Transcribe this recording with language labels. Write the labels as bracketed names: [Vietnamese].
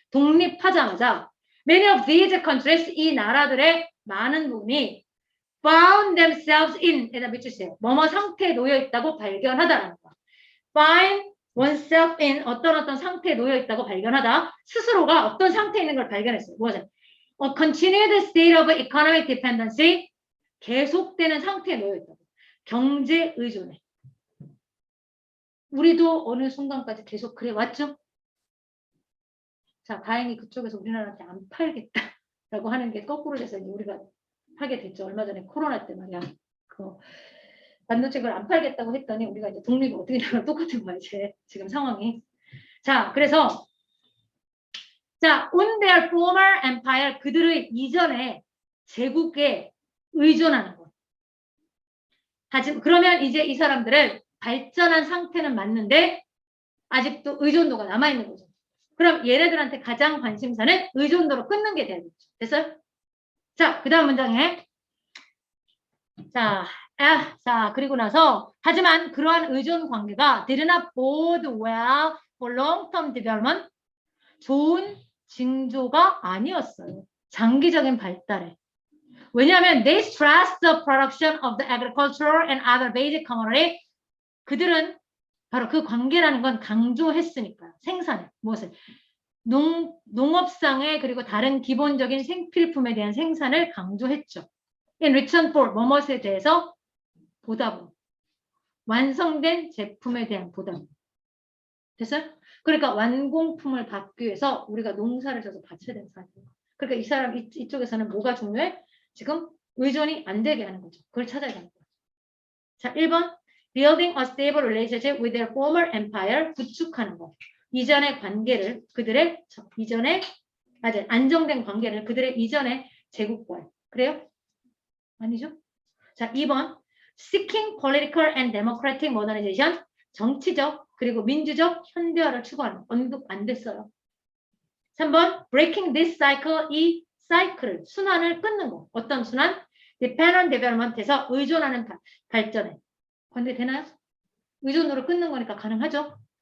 [Korean] 독립하자마자 [English] many of these countries [Korean] 이 나라들의 많은 부분이 [English] found themselves in [Korean] 에다 밑줄세요. 뭐뭐 상태에 놓여 있다고 발견하다라는 거. [English] find oneself in [Korean] 어떤 상태에 놓여 있다고 발견하다. 스스로가 어떤 상태에 있는 걸 발견했어요. 뭐죠? [English] continued state of economic dependency [Korean] 계속되는 상태에 놓여 있다고. 경제 의존에. 우리도 어느 순간까지 계속 그래 왔죠? 자, 다행히 그쪽에서 우리나라한테 안 팔겠다라고 하는 게 거꾸로 돼서 이제 우리가 하게 됐죠. 얼마 전에 코로나 때 말이야. 그 반도체를 안 팔겠다고 했더니 우리가 이제 독립이 어떻게 되면 똑같은 거야, 이제 지금 상황이. 자, 그래서 자, [English] on their former empire [Korean] 그들의 이전의 제국에 의존하는 거. 하지만 그러면 이제 이 사람들은 발전한 상태는 맞는데 아직도 의존도가 남아있는 거죠. 그럼 얘네들한테 가장 관심사는 의존도로 끊는 게 되겠죠. 됐어요? 자, 그 다음 문장에 자, 그리고 나서 하지만 그러한 의존 관계가 [English] did not bode well for long-term development [Korean] 좋은 징조가 아니었어요. 장기적인 발달에. 왜냐하면 [English] they stressed the production of the agriculture and other basic commodity [Korean] 그들은 바로 그 관계라는 건 강조했으니까요. 생산에. 무엇을? 농업상의 그리고 다른 기본적인 생필품에 대한 생산을 강조했죠. [English] In return for [Korean] 뭐뭇에 대해서 보답. 완성된 제품에 대한 보답. 됐어요? 그러니까 완공품을 받기 위해서 우리가 농사를 져서 바쳐야 되는 사람이에요. 그러니까 이 사람 이쪽에서는 뭐가 중요해? 지금 의존이 안 되게 하는 거죠. 그걸 찾아야 되는 거예요. 자, 1번. [English] Building a stable relationship with their former empire. [Korean] 구축하는 거. 이전의 관계를 그들의 이전의 안정된 관계를 그들의 이전의 제국과의. 그래요? 아니죠? 자, 2번. [English] Seeking political and democratic modernization. [Korean] 정치적 그리고 민주적 현대화를 추구하는 언급 안 됐어요. [English] 3번. Breaking this cycle. [Korean] 이 사이클을 순환을 끊는 거. 어떤 순환? [English] Dependent development [Korean] 에서 의존하는 발전에. 관계되나요? 의존도를 끊는 거니까 가능하죠.